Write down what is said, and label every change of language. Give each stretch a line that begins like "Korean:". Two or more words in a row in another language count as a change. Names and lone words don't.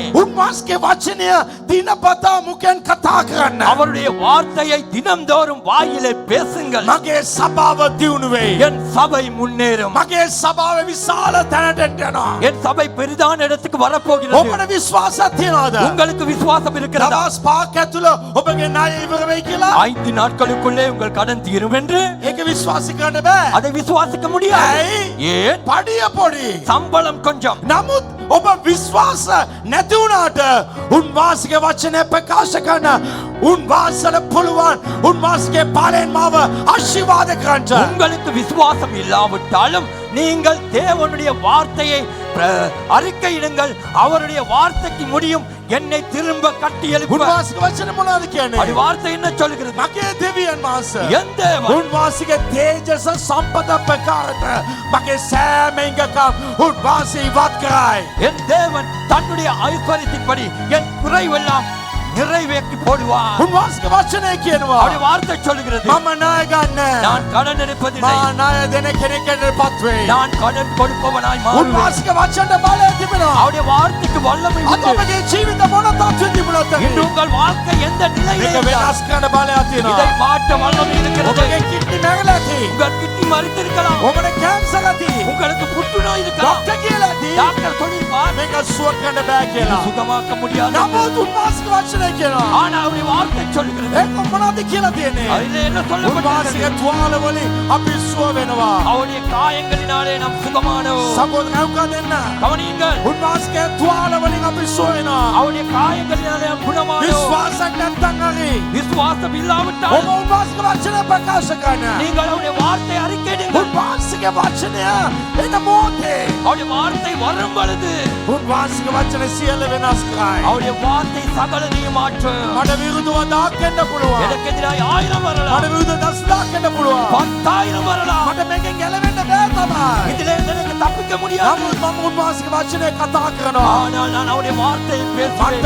Sinhala: උන්වහන්සේගේ වචනය දිනපතා මුඛෙන් කතා කරන්න.
Tamil: அவருடைய வார்த்தையை தினம்தோறும் வாயிலே பேசுங்கள்.
Sinhala: මගේ සභාව දියුණු වෙයි.
Tamil: என் சபை முன்னேறும்.
Sinhala: මගේ සභාව විශාල තැනට යනවා.
Tamil: என் சபை பெரிதான இடத்துக்கு வரப்போகிறது.
Sinhala: ඔබට විශ්වාසයක් තියනවද?
Tamil: உங்களுக்கு விசுவாசம் இருக்கிறதா?
Sinhala: දවස් 5ක් ඇතුළ ඔබගේ ණය ඉවර වෙයි කියලා?
Tamil: 5 நாட்களுக்குள்ளே உங்கள் கடன் தீரும் என்று
Sinhala: ඒක විශ්වාස කරන්න බෑ.
Tamil: அதை விசுவாசிக்க முடியாது.
Sinhala: ඇයි?
Tamil: ஏன்?
Sinhala: පඩිය පොඩි.
Tamil: சம்பளம் கொஞ்சம்.
Sinhala: නමුත් ඔබ විශ්වාස නැති වුණාට උන්වහන්සේගේ වචනය ප්‍රකාශ කරන උන්වහන්සේට පුළුවන් උන්වහන්සේගේ පාලෙන් මාව ආශිර්වාද කරන්න.
Tamil: உங்களுக்கு விசுவாசம் இல்லாவிட்டாலும் நீங்கள் தேவனுடைய வார்த்தையை அறிக்கையிடுங்கள். அவருடைய வார்த்தைக்கு முடியும் என்னை திரும்ப கட்டி எழுப்ப.
Sinhala: උන්වහන්සේගේ වචන මොනවද කියන්නේ?
Tamil: அது வார்த்தை என்ன சொல்கிறது?
Sinhala: මගේ දෙවියන් වහන්සේ
Tamil: என் தேவன்
Sinhala: උන්වහන්සේගේ තේජස සම්පත ප්‍රකාරට මගේ සෑම ඉඟකම් උන්වහන්සේ ඉවත් කරයි.
Tamil: என் தேவன் தன்னுடைய ஐஸ்வர்யத்தின்படி என் குறைவெல்லாம் நிறைவேற்றி போடுவார்.
Sinhala: උන්වහන්සේගේ වචනය කියනවා
Tamil: அவருடைய வார்த்தை சொல்கிறது
Sinhala: මම ණය ගන්න.
Tamil: நான் கடன் எடுப்பதில்லை.
Sinhala: මා ණය දෙන කෙනෙක්ට පත් වෙයි.
Tamil: நான் கடன் கொடுப்பவனாய் மாறுவேன்.
Sinhala: උන්වහන්සේගේ වචනට බලය තිබෙනවා.
Tamil: அவருடைய வார்த்தைக்கு வல்லமை
Sinhala: අද
Tamil: உண்டு.
Sinhala: ඔබගේ ජීවිත මොන තත්ත්වෙ තිබුණත්
Tamil: இன்று உங்கள் வாழ்க்கை எந்த நிலையில்
Sinhala: ඒක වෙනස් කරන්න බලයක්
Tamil: இதை
Sinhala: තියෙනවා.
Tamil: மாற்ற வல்லமை இருக்கிறது.
Sinhala: ඔබගේ කිඩ්නි නැගලා ඇති.
Tamil: உங்கள் கிட்னி மறித்திருக்கலாம்.
Sinhala: ඔබට කැන්සර් ඇති.
Tamil: உங்களுக்கு புற்றுநோய் இருக்கலாம்.
Sinhala: ડોක්ටර් කියලා ඇති. ඇති
Tamil: டாக்டர் சொல்லிருப்பார்
Sinhala: මේක සුව කරන්න බෑ කියලා.
Tamil: சுகமாக்க முடியாது.
Sinhala: නමුත් උන්වහන්සේගේ වචනය කියනවා.
Tamil: ஆனால் அவருடைய வார்த்தை சொல்லுகிறது.
Sinhala: ඒක මොනවද කියලා තියෙන්නේ?
Tamil: அதிலே என்ன சொல்லப்பட்டிருக்கிறது?
Sinhala: උන්වහන්සේගේ තුවාල වලින් අපි සුව වෙනවා.
Tamil: அவருடைய காயங்களினாலே நாம் சுகமானோம்.
Sinhala: සහෝදරයෝ දෙන්න.
Tamil: கவனியுங்கள்.
Sinhala: උන්වහන්සේගේ තුවාල වලින් අපි සුව වෙනවා.
Tamil: அவருடைய காயங்களினாலே நாம் குணமானோம்.
Sinhala: විශ්වාසයක් නැත්නම් හරි.
Tamil: விசுவாசம் இல்லாவிட்டால்
Sinhala: ඔබ උන්වහන්සේගේ වචනය ප්‍රකාශ කරන්න.
Tamil: நீங்கள் அவருடைய வார்த்தை அறிக்கையிடுங்கள்.
Sinhala: උන්වහන්සේගේ වචනය එන මොහොතේ
Tamil: அவருடைய வார்த்தை வரும் பொழுது
Sinhala: උන්වහන්සේගේ වචන සියල්ල වෙනස් කරයි.
Tamil: அவருடைய வார்த்தை சகலதையும் மாற்றும்.
Sinhala: මට විරුද්ධව 1000ක් එන්න පුළුවන්.
Tamil: எனக்கு எதிராக 1000 வரலாம்.
Sinhala: මට විරුද්ධව 10000ක් එන්න පුළුවන්.
Tamil: 10000 வரலாம்.
Sinhala: මට මේකෙන් ගැලවෙන්න බෑ තමයි.
Tamil: இதிலே எனக்கு தப்பிக்க முடியாது.
Sinhala: නමුත් මම උන්වහන්සේගේ වචනය කතා කරනවා.
Tamil: ஆனால் நான் அவருடைய வார்த்தையை பேசுவேன்.